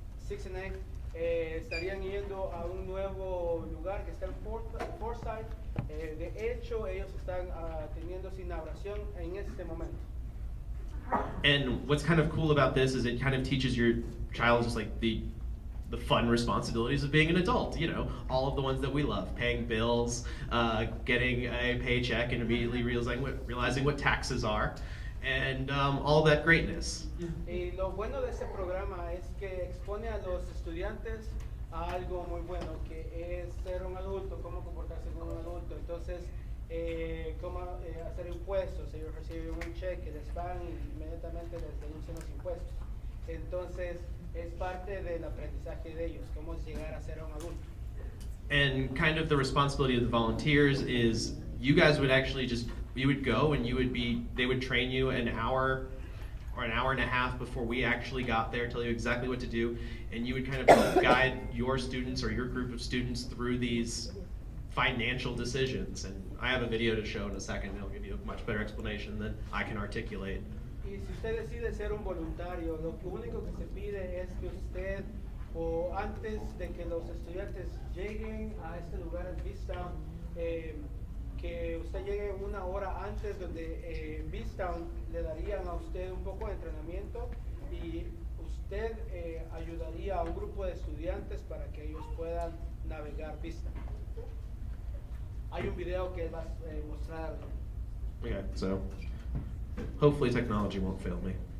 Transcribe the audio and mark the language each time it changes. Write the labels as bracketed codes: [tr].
[en] 6th and 8th, [es] estarían yendo a un nuevo lugar que está en Forsyth. De hecho, ellos están teniendo su inauguración en este momento. [en] And what's kind of cool about this is it kind of teaches your child just like the fun responsibilities of being an adult, you know, all of the ones that we love, paying bills, getting a paycheck and immediately realizing what taxes are, and all that greatness. [es] Y lo bueno de este programa es que expone a los estudiantes a algo muy bueno, que es ser un adulto, cómo comportarse como un adulto. Entonces, cómo hacer impuestos. Ellos reciben un cheque, les pagan y inmediatamente les denuncian los impuestos. Entonces, es parte del aprendizaje de ellos, cómo llegar a ser un adulto. [en] And kind of the responsibility of the volunteers is you guys would actually you would go and they would train you an hour or an hour and a half before we actually got there, tell you exactly what to do, and you would kind of guide your students or your group of students through these financial decisions. And I have a video to show in a second. It'll give you a much better explanation than I can articulate. [es] Y si usted decide ser un voluntario, lo único que se pide es que usted, o antes de que los estudiantes lleguen a este lugar en BizTown, que usted llegue una hora antes, donde en BizTown le darían a usted un poco de entrenamiento y usted ayudaría a un grupo de estudiantes para que ellos puedan navegar BizTown. Hay un video que va a mostrar. [en] Okay, so hopefully technology won't fail me.